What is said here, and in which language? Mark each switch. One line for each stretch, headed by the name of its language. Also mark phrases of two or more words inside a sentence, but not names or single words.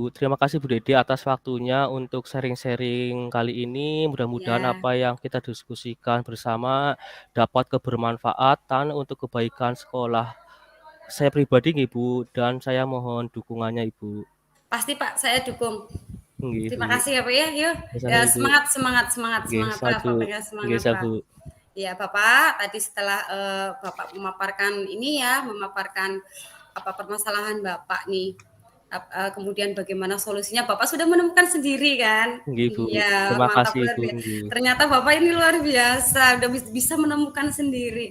Indonesian: Terima kasih Bu Dede atas waktunya untuk sharing-sharing kali ini. Mudah-mudahan Ya, apa yang kita diskusikan bersama dapat kebermanfaatan untuk kebaikan sekolah saya pribadi nggih, Bu, dan saya mohon dukungannya Ibu. pasti, Pak, saya dukung. Nggih, Terima Bu. kasih ya, Pak, ya. Yuk, Ya ya sama Ibu. semangat semangat semangat Nggih, semangat, Pak, saju. pokoknya Nggih, semangat, Pak. sabu. Iya, Bapak, tadi setelah, Bapak memaparkan ini ya, memaparkan apa permasalahan Bapak nih, kemudian bagaimana solusinya, Bapak sudah menemukan sendiri kan? Nggih, Bu. Iya, Terima mantap kasih luar Ibu, biasa. nggih. Ternyata Bapak ini luar biasa, udah bisa menemukan sendiri.